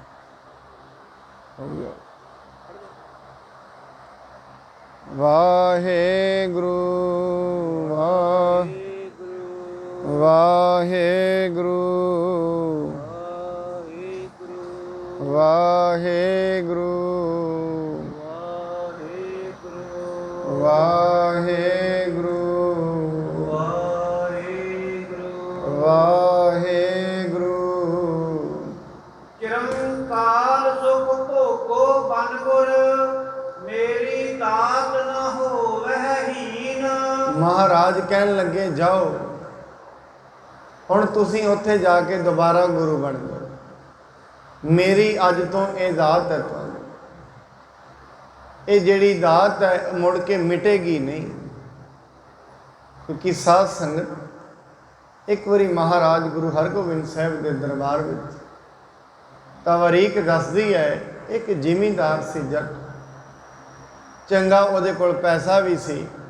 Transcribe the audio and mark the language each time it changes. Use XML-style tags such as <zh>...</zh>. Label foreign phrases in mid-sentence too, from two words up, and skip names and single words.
<bra>वाहेगुरु वाहेगुरु वाहेगुरु वाहेगुरु वाहेगुरु। चिरंकाल सुख भोगो बन गुर, मेरी दात न होवै हीन। महाराज कहन लगे जाओ</bra> <pa>ਹੁਣ ਤੁਸੀਂ ਉੱਥੇ ਜਾ ਕੇ ਦੁਬਾਰਾ ਗੁਰੂ ਬਣ ਜਾਓ। ਮੇਰੀ ਅੱਜ ਤੋਂ ਇਹ ਦਾਤ ਹੈ ਤੁਹਾਨੂੰ। ਇਹ ਜਿਹੜੀ ਦਾਤ ਹੈ ਮੁੜ ਕੇ ਮਿਟੇਗੀ ਨਹੀਂ, ਕਿਉਂਕਿ ਸਾਧ ਸੰਗਤ ਇੱਕ ਵਾਰੀ ਮਹਾਰਾਜ ਗੁਰੂ ਹਰਗੋਬਿੰਦ ਸਾਹਿਬ ਦੇ ਦਰਬਾਰ ਵਿੱਚ ਤਵਾਰੀਖ ਦੱਸਦੀ ਹੈ, ਇੱਕ ਜ਼ਿਮੀਂਦਾਰ ਸੀ ਜੱਟ, ਚੰਗਾ ਉਹਦੇ ਕੋਲ ਪੈਸਾ ਵੀ ਸੀ।</pa>